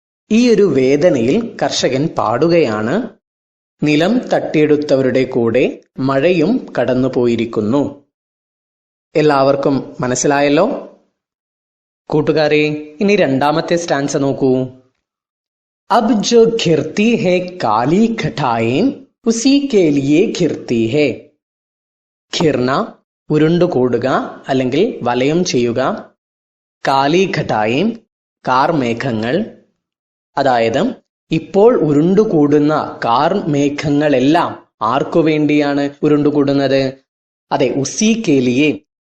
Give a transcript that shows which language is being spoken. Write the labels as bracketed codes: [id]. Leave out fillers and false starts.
[ml] ഈ ഒരു വേദനയിൽ കർഷകൻ പാടുകയാണ്, നിലം തട്ടിയെടുത്തവരുടെ കൂടെ മഴയും കടന്നുപോയിരിക്കുന്നു. എല്ലാവർക്കും മനസ്സിലായല്ലോ? കൂട്ടുകാരെ, ഇനി രണ്ടാമത്തെ സ്റ്റാൻസ നോക്കൂ. [hi] अब जो घिरती है काली घटाएं उसी के लिए घिरती है. [ml] ഘിർന, ഉരുണ്ടുകൂടുക അല്ലെങ്കിൽ വലയം ചെയ്യുക. [hi] കാലി ഘട്ടായും, [ml] കാർമേഘങ്ങൾ. അതായത് ഇപ്പോൾ ഉരുണ്ടുകൂടുന്ന കാർമേഘങ്ങളെല്ലാം ആർക്കു വേണ്ടിയാണ് ഉരുണ്ടുകൂടുന്നത്? അതെ, [hi] ഉസി കേലിയെ.